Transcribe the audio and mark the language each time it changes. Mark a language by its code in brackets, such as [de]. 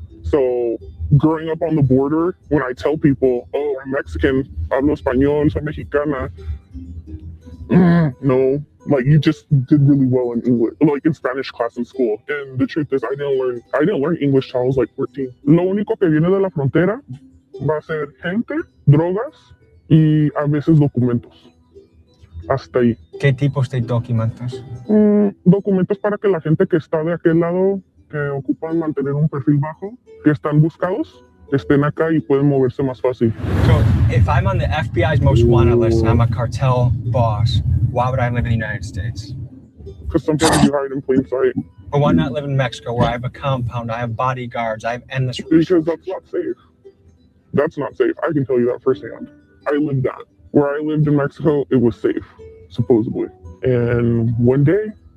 [en] So growing up on the border, when I tell people, oh, I'm Mexican, [es] hablo español, soy mexicana, [en] no, like you just did really well in English, like in Spanish class in school. And the truth is, I didn't learn English till I was like 14. [es] Lo único que viene de la frontera va a ser gente, drogas y a veces documentos. Hasta ahí. ¿Qué tipos de documentos? Documentos para que la gente que está de aquel lado, que ocupan mantener un perfil bajo, que están buscados, estén acá y pueden moverse más fácil. [en] So, if I'm on the FBI's most wanted list and I'm a cartel boss, why would I live in the United States? Because sometimes you hide in plain sight. Or why not live in Mexico where I have a compound, I have bodyguards, I have endless Because that's not safe. That's not safe. I can tell you that firsthand. I lived that. Where I lived in Mexico, it was safe, supposedly. And one day,